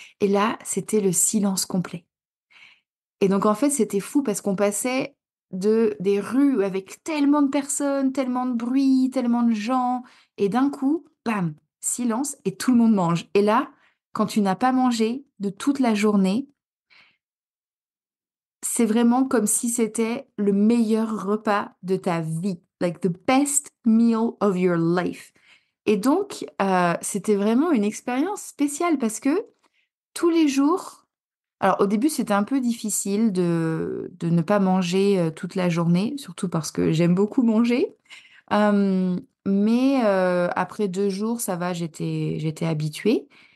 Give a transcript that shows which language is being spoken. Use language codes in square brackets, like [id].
[fr] Et là, c'était le silence complet. Et donc, en fait, c'était fou parce qu'on passait des rues avec tellement de personnes, tellement de bruit, tellement de gens. Et d'un coup, bam, silence et tout le monde mange. Et là, quand tu n'as pas mangé de toute la journée, c'est vraiment comme si c'était le meilleur repas de ta vie. [en] Like the best meal of your life. [fr] Et donc, c'était vraiment une expérience spéciale parce que tous les jours, alors au début c'était un peu difficile de ne pas manger toute la journée, surtout parce que j'aime beaucoup manger. Mais après 2 jours, ça va, j'étais habituée.